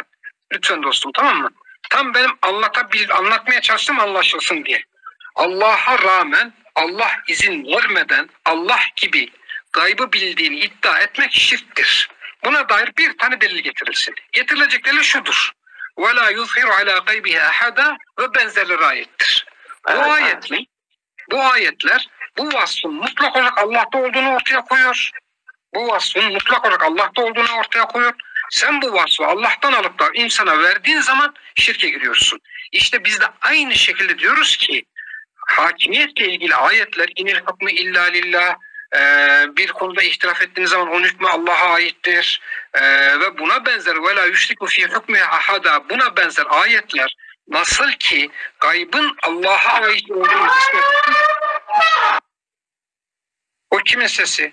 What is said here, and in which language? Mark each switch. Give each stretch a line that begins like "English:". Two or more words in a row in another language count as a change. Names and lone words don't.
Turkish: Lütfen dostum, tamam mı? Tam benim anlatmaya çalıştım anlaşılsın diye. Allah'a rağmen Allah izin vermeden Allah gibi gaybı bildiğini iddia etmek şirktir. Buna dair bir tane delil getirilsin. Getirilecek delil şudur.
Arabic: وَلَا يُظْهِرُ عَلَى غَيْبِهَا أَحَدًا
Turkish: ve benzerleri ayettir. Bu ayetler bu vasfın mutlak olarak Allah'ta olduğunu ortaya koyuyor. Bu vasfın mutlak olarak Allah'ta olduğunu ortaya koyuyor. Sen bu vasfı Allah'tan alıp da insana verdiğin zaman şirke giriyorsun. İşte biz de aynı şekilde diyoruz ki hakimiyetle ilgili ayetler
Arabic: إِنِ الْحُكْمُ إِلَّا لِلَّهِ,
Turkish: bir konuda ihtilaf ettiğiniz zaman onun hükmü Allah'a aittir ve buna benzer
Arabic: وَلَا يُشْرِكُ فِي حُكْمِهِ أَحَدًا,
Turkish: buna benzer ayetler nasıl ki gaybın Allah'a ait olduğunu o kimin sesi?